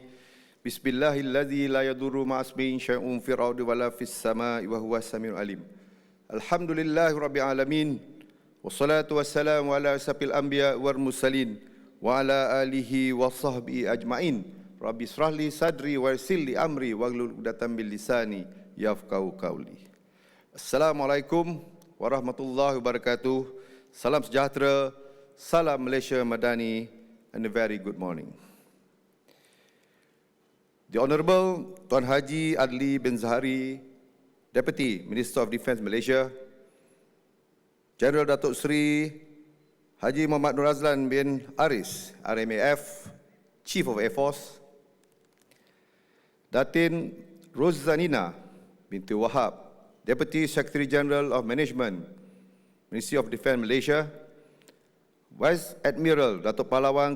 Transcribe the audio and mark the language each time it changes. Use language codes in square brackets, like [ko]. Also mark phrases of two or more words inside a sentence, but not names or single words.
[ar] بسم الله الذي لا يضر مع اسمه شيء في الأرض ولا في السماء وهو السميع العليم. الحمد لله رب العالمين. والصلاة والسلام على أشرف الأنبياء والمرسلين وعلى آله وصحبه أجمعين. رب اشرح لي صدري ويسر لي أمري واحلل عقدة من لساني يفقهوا قولي. السلام عليكم ورحمة الله وبركاته. [ms] Salam sejahtera, salam Malaysia Madani, [en] and a very good morning. The Honorable Tuan Haji Adli bin Zahari, Deputy Minister of Defence Malaysia, General Datuk Sri Haji Muhammad Nur Azlan bin Aris, RMAF, Chief of Air Force, Datin Roszanina binti Wahab, Deputy Secretary General of Management, Ministry of Defence Malaysia, Vice Admiral Dato' Pahlawan